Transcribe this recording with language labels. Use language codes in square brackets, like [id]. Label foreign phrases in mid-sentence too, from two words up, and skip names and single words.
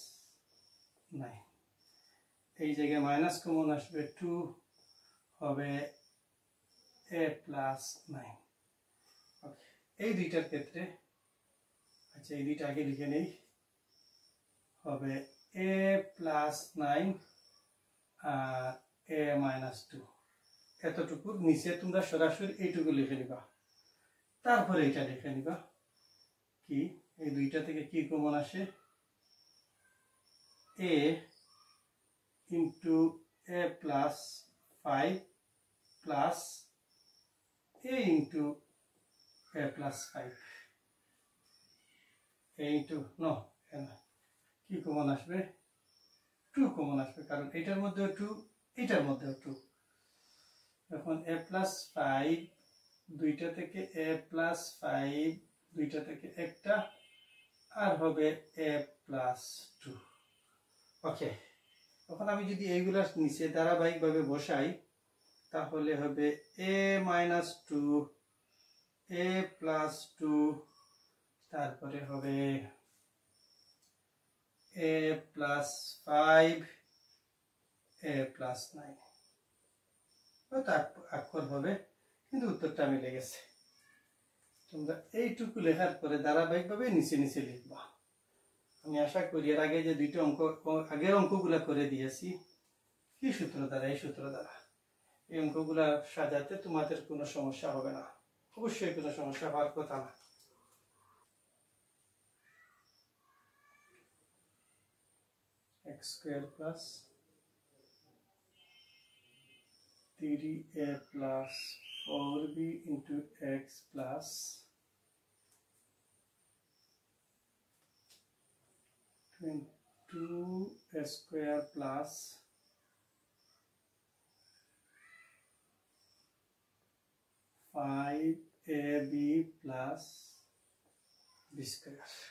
[bn] 9 এই জায়গায় মাইনাস কমন আসবে 2 হবে a প্লাস 9 ওকে এই দুইটার ক্ষেত্রে আচ্ছা এই দুইটা আগে লিখে নেই হবে a প্লাস 9 আর a মাইনাস 2 এতটুকু নিচে তোমরা সরাসরি এইটুকু লিখে নিবা তারপরে এটা লিখে নিবা কি এই দুইটা থেকে কি কমন আসে [en] a into a plus 5 plus a into a plus 5 a into no [bn] কি কমন আসবে 2 কমন আসবে কারণ এটার মধ্যেও 2 এটার মধ্যেও 2 এখন [en] a plus 5 [bn] দুইটা থেকে [en] a plus 5 [bn] দুইটা থেকে একটা আর হবে [en] a plus 2 [bn] ওকে এখন আমি যদি এইগুলা নিচে ধারাবাহিকভাবে বসাই তাহলে হবে [en] a minus 2 a plus 2 [bn] তারপরে হবে [en] a plus 5 a plus [bn] 9 অক্ষর হবে কিন্তু উত্তরটা মিলে গেছে তোমরা এইটুকু লেখার পরে ধারাবাহিকভাবে নিচে নিচে লিখবা আমি আশা করি এর আগে যে দুইটা অঙ্ক আগের অঙ্কগুলো করে দিয়েছি কি সূত্র দ্বারা এই সূত্র দ্বারা এই অঙ্কগুলা সাজাতে তোমাদের কোনো সমস্যা হবে না, অবশ্যই কোনো সমস্যা হওয়ার কথা না। [en] x square plus 3a plus 4b into x plus 2a square plus 5ab plus b square.